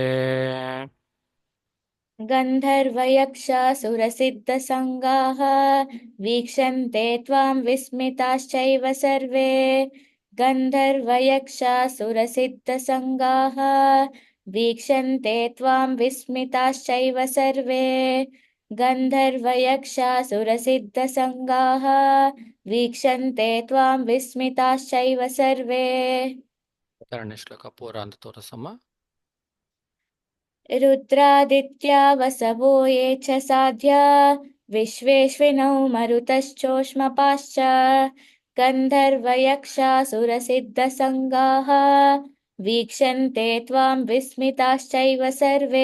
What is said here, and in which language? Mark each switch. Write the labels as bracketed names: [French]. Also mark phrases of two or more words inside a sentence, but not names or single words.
[Sanskrit] गन्धर्वयक्षासुरसिद्धसङ्गाः वीक्षन्ते त्वां विस्मिताश्चैव सर्वे गन्धर्वयक्षासुरसिद्धसङ्गाः वीक्षन्ते त्वां विस्मिताश्चैव सर्वे गन्धर्वयक्षासुरसिद्धसङ्गाः वीक्षन्ते त्वां विस्मिताश्चैव सर्वे [Kannada] ಎರಡನೇ ಶ್ಲೋಕ ಪೂರ ಅಂತ ತೋರಿಸಮ್ಮ. [Sanskrit] रुद्रादित्या वसवो ये च साध्या विश्वेश्विनौ मरुतश्चोष्मपाश्च गन्धर्वयक्षासुरसिद्धसङ्गाः वीक्षन्ते त्वां विस्मिताश्चैव सर्वे